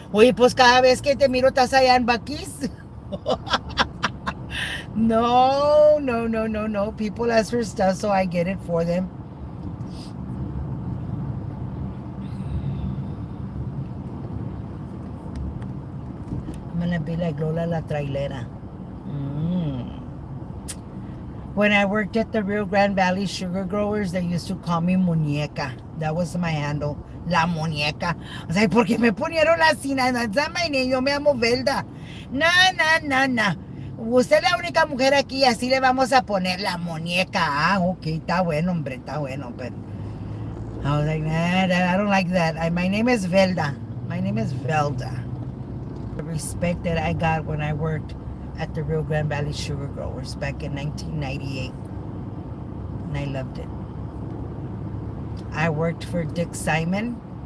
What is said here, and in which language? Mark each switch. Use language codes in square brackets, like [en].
[es] Oye, pues cada vez que te miro estás allá en Bucky's. No, no, no, no, no. [en] People ask for stuff, so I get it for them. I'm gonna be like Lola la trailera. Mm. When I worked at the Rio Grande Valley Sugar Growers, they used to call me Muñeca. That was my handle. La Muñeca. I was like, [es] ¿por qué me ponieron así? [en] That's not my name. [es] Yo me llamo Velda. No, no, no, no. Usted es la única mujer aquí, así le vamos a poner la muñeca. Ah, ok, está bueno, hombre, está bueno. [en] But I was like, nah, I don't like that. My name is Velda. My name is Velda. The respect that I got when I worked at the Rio Grande Valley Sugar Growers back in 1998. And I loved it. I worked for Dick Simon.